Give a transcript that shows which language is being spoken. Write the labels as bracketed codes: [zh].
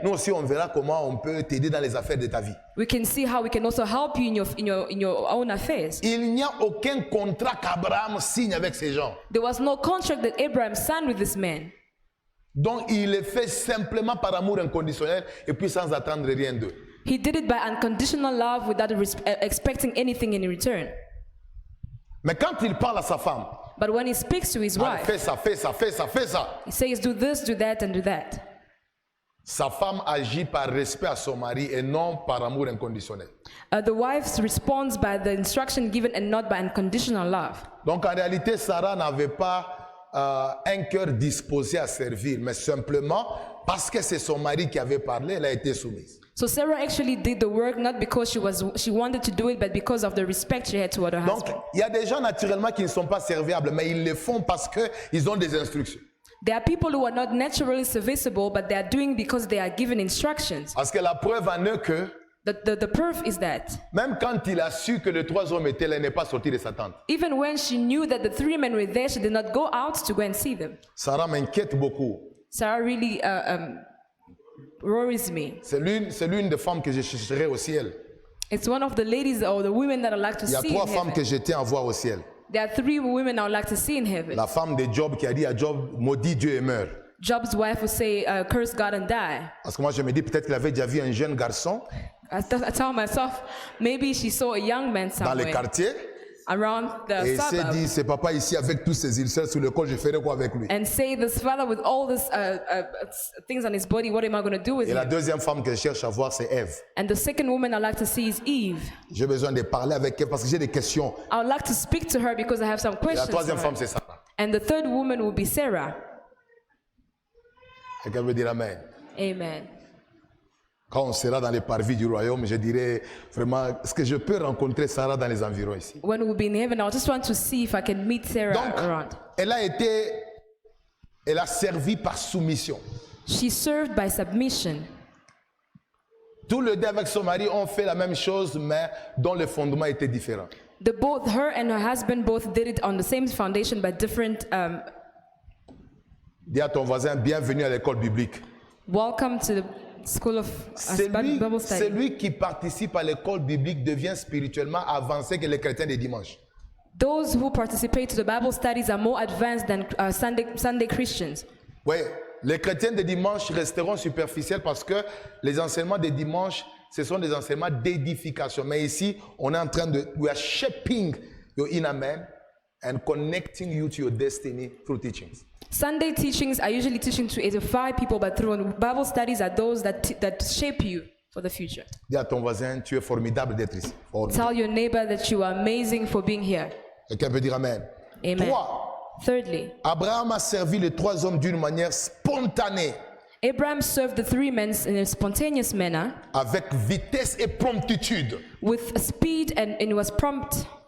[fr] nous aussi on verra comment on peut t'aider dans les affaires de ta vie. [en] we can see how we can also help you in your own affairs. [fr] Il n'y a aucun contrat qu'Abraham signe avec ces gens. [en] There was no contract that Abraham signed with this man. [fr] Donc il le fait simplement par amour inconditionnel et puis sans attendre rien d'eux. [en] He did it by unconditional love without expecting anything in return. [fr] Mais quand il parle à sa femme, [en] But when he speaks to his [fr] allez, [en] wife, [fr] fais ça, fais ça, fais ça, fais ça. [en] he says, do this, do that, and do that. [fr] Sa femme agit par respect à son mari et non par amour inconditionnel. [en] The wife responds by the instruction given and not by unconditional love. [fr] Donc en réalité, Sarah n'avait pas un cœur disposé à servir, mais simplement parce que c'est son mari qui avait parlé, elle a été soumise. [en] So Sarah actually did the work not because she wanted to do it, but because of the respect she had toward her [fr] Donc [en] husband. [fr] il y a des gens naturellement qui ne sont pas serviables, mais ils le font parce qu'ils ont des instructions. [en] There are people who are not naturally serviceable, but they are doing because they are given instructions. [fr] Parce que la preuve en est que [en] The proof is that [fr] même quand il a su que les 3 hommes étaient là, elle n'est pas sortie de sa tente. [en] even when she knew that the 3 men were there, she did not go out to go and see them. [fr] Sarah m'inquiète beaucoup. [en] Sarah really worries me. [fr] C'est l'une des femmes que je chercherai au ciel. [en] It's one of the ladies or the women that I like to [fr] Il y a [en] see [fr] 3 [en] in [fr] femmes que [en] heaven. [fr] j'étais à voir au ciel. [en] There are 3 women I would like to see in heaven. [fr] La femme de Job qui a dit à Job, maudit Dieu et meurt. [en] Job's wife would say, curse God and die. [fr] Parce que moi je me dis peut-être qu'il avait déjà vu un jeune garçon [en] I tell myself, maybe she saw a young man [fr] dans les [en] somewhere [fr] quartiers [en] around the [fr] Et il s'est [en] suburb [fr] dit, c'est papa ici avec tous ces ulcères sur le corps, je ferai quoi avec lui? [en] and say, this father with all these things on his body, what am I going to do with [fr] Et la [en] him? [fr] deuxième femme que je cherche à voir, c'est Ève. [en] And the second woman I'd like to see is Eve. [fr] J'ai besoin de parler avec elle parce que j'ai des questions. [en] I would like to speak to her because I have some [fr] Et la [en] questions. [fr] troisième [en] for [fr] femme, [en] her. [fr] c'est Sarah. [en] And the third woman will be Sarah. [fr] Quelqu'un veut dire Amen. [en] Amen. [fr] Quand on sera dans les parvis du royaume, je dirais vraiment, est-ce que je peux rencontrer Sarah dans les environs ici? [en] When we'll be in heaven, I just want to see if I can meet Sarah [fr] Donc, [en] around. [fr] elle a servi par soumission. [en] She served by submission. [fr] Tous les deux avec son mari ont fait la même chose, mais dont le fondement était différent. [en] Both her and her husband both did it on the same foundation, but different. [fr] Dis à ton voisin, bienvenue à l'école biblique. [en] Welcome to the school of Bible study. [fr] Celui qui participe à l'école biblique devient spirituellement avancé que les chrétiens des dimanches. [en] Those who participate to the Bible studies are more advanced than Sunday Christians. [fr] Oui, les chrétiens des dimanches resteront superficiels parce que les enseignements des dimanches, ce sont des enseignements d'édification. Mais ici, on est en train de, [en] we are shaping your inner man and connecting you to your destiny through teachings. Sunday teachings are usually teaching to edify people, but through Bible studies are those that shape you for the future. [fr] Dis à ton voisin, tu es formidable d'être ici. [en] Tell your neighbor that you are amazing for being here. [fr] Quelqu'un peut dire Amen. [en] Amen. [fr] 3. [en] Thirdly, [fr] Abraham a servi les trois hommes d'une manière spontanée, [en] Abraham served the three men in a spontaneous manner, [fr] avec vitesse et promptitude. [en] with speed, and it was prompt.